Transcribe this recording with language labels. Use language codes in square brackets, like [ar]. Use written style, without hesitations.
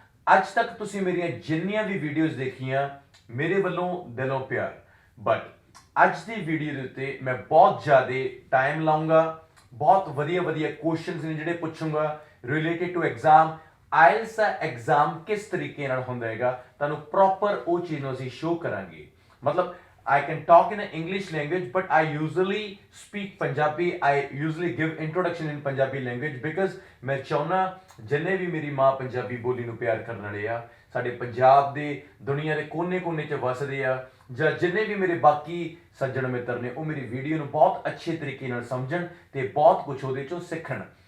[pa] ਅੱਜ ਤੱਕ ਤੁਸੀਂ ਮੇਰੀਆਂ ਜਿੰਨੀਆਂ ਵੀ ਵੀਡੀਓਜ਼ ਦੇਖੀਆਂ ਮੇਰੇ ਵੱਲੋਂ ਦਿਲੋਂ ਪਿਆਰ, ਬਟ ਅੱਜ ਦੀ ਵੀਡੀਓ ਦੇ ਉੱਤੇ ਮੈਂ ਬਹੁਤ ਜ਼ਿਆਦਾ ਟਾਈਮ ਲਾਉਂਗਾ, ਬਹੁਤ ਵਧੀਆ ਵਧੀਆ ਕੁਐਸਚਨਸ ਨੇ ਜਿਹੜੇ ਪੁੱਛੂੰਗਾ [en] Related to exam. [pa] IELTS ਦਾ exam ਕਿਸ ਤਰੀਕੇ ਨਾਲ ਹੁੰਦਾ ਹੈਗਾ ਤੁਹਾਨੂੰ ਪ੍ਰੋਪਰ ਉਹ ਚੀਜ਼ ਨੂੰ ਅਸੀਂ ਸ਼ੋ ਕਰਾਂਗੇ। [en] ਮਤਲਬ I can talk in an English language, but I usually speak Punjabi. I usually give introduction in Punjabi language because [hi] मैं चाहना जिन्ने भी मेरी माँ पंजाबी बोली [pa] ਨੂੰ ਪਿਆਰ ਕਰਨ ਵਾਲੇ ਆ, ਸਾਡੇ ਪੰਜਾਬ ਦੇ ਦੁਨੀਆ ਦੇ ਕੋਨੇ-ਕੋਨੇ 'ਚ ਵਸਦੇ ਆ ਜਾਂ ਜਿੰਨੇ ਵੀ ਮੇਰੇ ਬਾਕੀ ਸੱਜਣ ਮਿੱਤਰ ਨੇ ਉਹ ਮੇਰੀ ਵੀਡੀਓ ਨੂੰ ਬਹੁਤ ਅੱਛੇ ਤਰੀਕੇ ਨਾਲ ਸਮਝਣ ਤੇ ਬਹੁਤ ਕੁਝ ਉਹਦੇ 'ਚੋਂ ਸਿੱਖਣ।